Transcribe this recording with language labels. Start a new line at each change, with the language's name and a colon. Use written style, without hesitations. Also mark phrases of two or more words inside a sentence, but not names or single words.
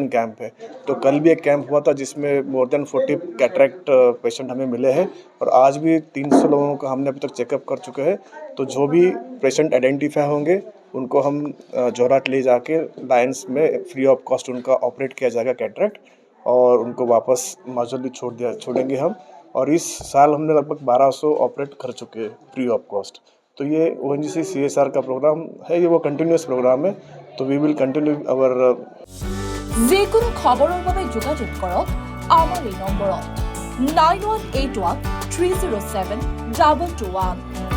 Hindi: कैंप है तो कल भी एक कैंप हुआ था जिसमें
English: more than
Hindi: 40
English: cataract patient
Hindi: हमें मिले हैं और आज भी 300 लोगों का हमने अभी तक चेकअप कर चुके हैं तो जो भी पेशेंट आइडेंटिफाई होंगे उनको हम जोरहाट ले जाके लायंस में
English: free of cost
Hindi: उनका ऑपरेट किया जाएगा कैटरेक्ट और उनको वापस माजुली छोड़ेंगे हम और इस साल हमने लगभग 1200 ऑपरेट कर चुके हैं
English: free of cost
Hindi: तो ये ONGC CSR का प्रोग्राम है ये वो
English: continuous program
Hindi: है तो
English: we will continue our
Assamese: যিকোনো খবৰৰ বাবে যোগাযোগ কৰক আমাৰ এই নম্বৰত 9181 307 221